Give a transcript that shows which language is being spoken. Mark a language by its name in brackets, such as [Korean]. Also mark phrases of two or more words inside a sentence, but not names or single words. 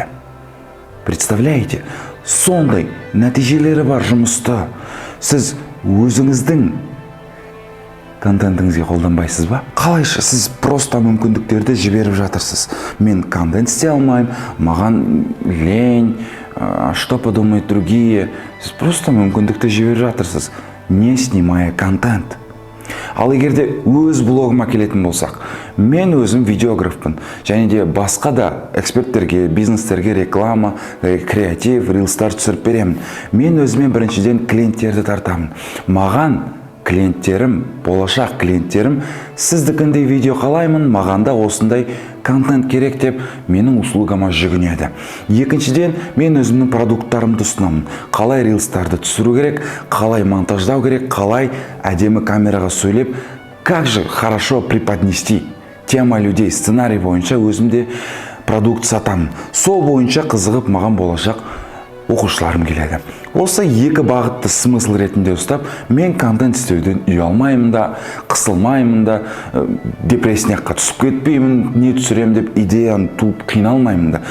[Kazakh] Представляете, сондай нәтижелері бар жұмысты сіз өзіңіздің контентіңізге қолданбайсыз ба? Қалайша сіз просто мүмкіндіктерді жіберіп жатырсыз. Мен контент істей алмаймын, маған [Russian] лень, что подумают другие. [Kazakh] Сіз просто мүмкіндікті жіберіп жатырсыз, [Russian] не снимая контент. [Kazakh] Ал егерде өз блогыма келетін болсақ, мен өзім видеографпын, және де басқа да эксперттерге, бизнестерге реклама, креатив, рилстар түсіріп беремін. Мен өзіме біріншіден клиенттерді тартамын. Маған клиенттерім, болашақ клиенттерім, сіздікіндей видео қалаймын, маған да осындай контент керек деп менің услугама жүгінеді. Екіншіден, мен өзімнің продукттарымды ұсынамын. Қалай рилстарды түсіру керек, қалай монтаждау керек, қалай әдемі камераға сөйлеп, [Russian] как же хорошо преподнести тема людей, [Kazakh] сценарий бойынша өзімде продукт сатамын. Сол бойынша қызығып маған болашақ оқушыларым келеді. Осы екі бағытты смысл ретінде ұстап, мен контент істеуден ұялмаймын да, қысылмаймын да, депрессияға түсіп кетпеймін, не түсірем деп идеяны туып қиналмаймын да.